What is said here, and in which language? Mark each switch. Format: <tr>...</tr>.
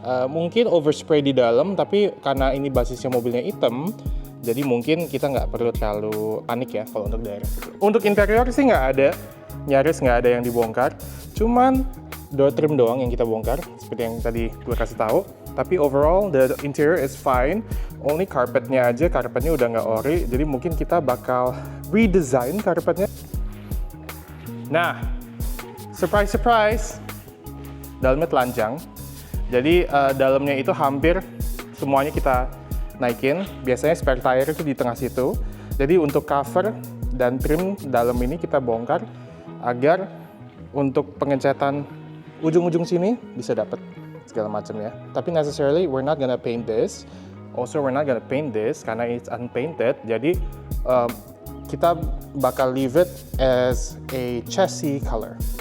<id>Mungkin overspray di dalam, tapi karena ini basisnya mobilnya hitam, jadi mungkin kita nggak perlu terlalu panik ya kalau untuk daerah. Untuk interior sih nggak ada, nyaris nggak ada yang dibongkar. Cuman door trim doang yang kita bongkar, seperti yang tadi gue kasih tahu. Tapi</id> <en>overall the interior is fine.</en> <id>Only carpetnya aja, carpetnya udah nggak ori. Jadi mungkin kita bakal redesign carpetnya. Nah, surprise, dalamnya telanjang. Jadi dalamnya itu hampir semuanya kita naikin. Biasanya spare tire itu di tengah situ. Jadi untuk cover dan trim dalam ini kita bongkar agar untuk pengecatan ujung-ujung sini bisa dapat segala macam ya.</id> <en>Tapi necessarily we're not gonna paint this. Also we're not gonna paint this</en> <id>karena</id> <en>it's unpainted.</en> <id>Jadi kita bakal</id> <en>leave it as a chassis color.</en>